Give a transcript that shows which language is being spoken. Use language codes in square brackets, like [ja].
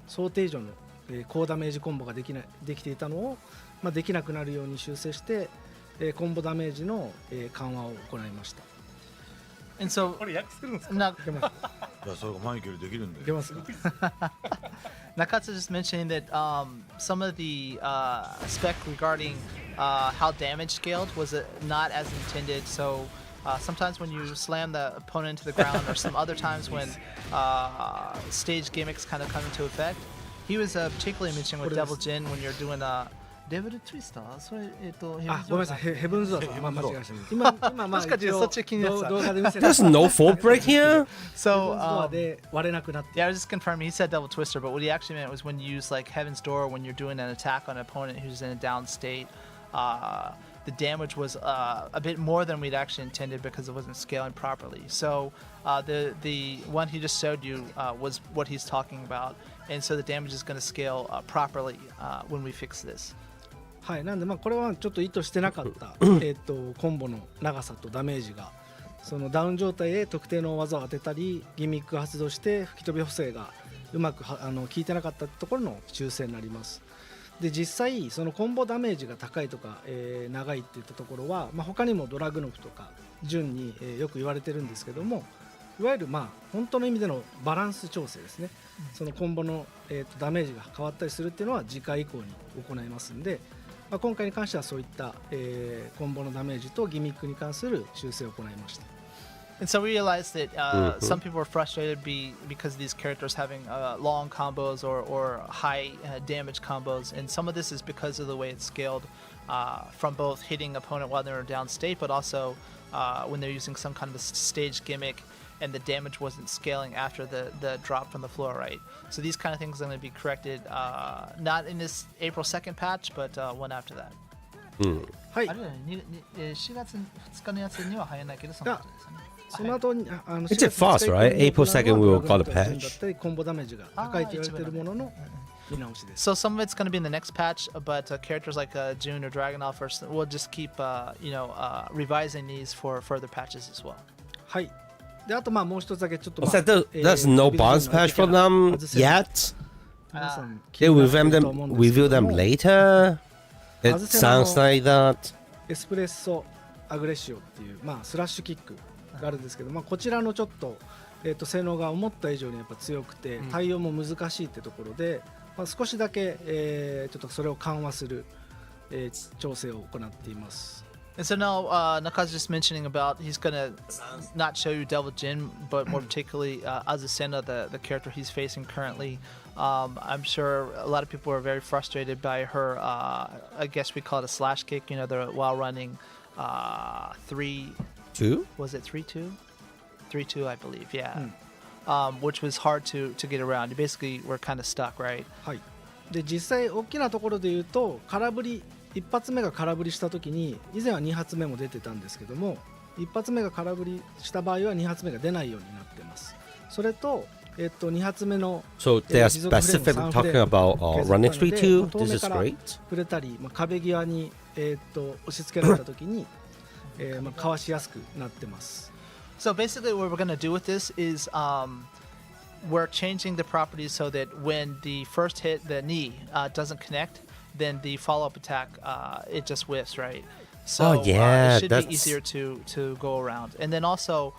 [ja] 想定以上の、高ダメージコンボができていたのを、できなくなるように修正して、コンボダメージの、緩和を行いました。 [en] And so [ja] これ訳するんですか？ [en] now [ja] いけますいやそれがマイケルできるんいでけますか？ [en] Nakatsu just mentioning that some of the spec regarding how damage scaled was not as intended. So sometimes when you slam the opponent into the ground, or some other times when stage gimmicks kind of come into effect, he was particularly mentioning with Devil Jin when you're doing a Devil Twister. [ja] それあ、ごめんなさい、ヘブンズドアーさん、間違えました。今もしかしてそっち気になってた動画で見せた。 [en] There's no full break here. So [ja] ヘブンズドアで割れなくなって。 [en] yeah, I was just confirming. He said Devil Twister, but what he actually meant was when you use like Heaven's Door when you're doing an attack on an opponent who's in a down state. The damage was a bit more than we'd actually intended because it wasn't scaling properly. So the one he just showed you was what he's talking about, and so the damage is going to scale properly when we fix this. [ja] はい、なんでこれはちょっと意図してなかったコンボの長さとダメージがそのダウン状態で特定の技を当てたりギミックが発動して吹き飛び補正がうまく効いてなかったところの修正になります。で実際そのコンボダメージが高いとか、長いっていったところは、他にもドラグノフとか順に、よく言われてるんですけども、いわゆる本当の意味でのバランス調整ですね、そのコンボの、ダメージが変わったりするっていうのは次回以降に行いますんで、今回に関してはそういった、コンボのダメージとギミックに関する修正を行いました。 [en] And so we realized that some people were frustrated because of these characters having long combos or high damage combos, and some of this is because of the way it's scaled from both hitting opponent while they're in down state, but also when they're using some kind of a stage gimmick and the damage wasn't scaling after the drop from the floor, right? So these kind of things are going to be corrected not in this April 2nd patch, but one after that. [ja] はい。あれだよね、4月2日のやつには入らないけど、その後ですね。その後に [en] It's fast, right? April 2nd we will got a patch. [ja] コンボダメージが高いと言われているものの見直しです。 [en] So some of it's going to be in the next patch, but characters like June or Dragonolf will just keep revising these for further patches as well. [ja] はい。であともう一つだけちょっと [en] There's no boss patch for them yet. They review them later. It sounds like that. [ja] エスプレッソアグレッシオっていうスラッシュキックがあるんですけど、こちらのちょっと性能が思った以上にやっぱ強くて対応も難しいってところで、少しだけちょっとそれを緩和する調整を行っています。 [en] And so now Naka's just mentioning about he's going to not show you Devil Jin, but more particularly Azucena, the character he's facing currently. I'm sure a lot of people are very frustrated by her, I guess we call it a slash kick, the while running 3-2? Was it 3-2? 3-2, I believe, yeah. Which was hard to get around. You basically were kind of stuck, right? [ja] はい。で実際大きなところで言うと空振り一発目が空振りした時に以前は2発目も出てたんですけども、一発目が空振りした場合は2発目が出ないようになってます。それと2発目の [en] So they are specific talking about running 3-2. This is great. [ja] 触れたり、壁際に押し付けられた時にかわしやすくなってます。 [en] So basically what we're going to do with this is we're changing the properties so that when the first hit, the knee, doesn't connect, then the follow-up attack, it just whiffs, right? So yeah, it should that's be easier to go around. And then also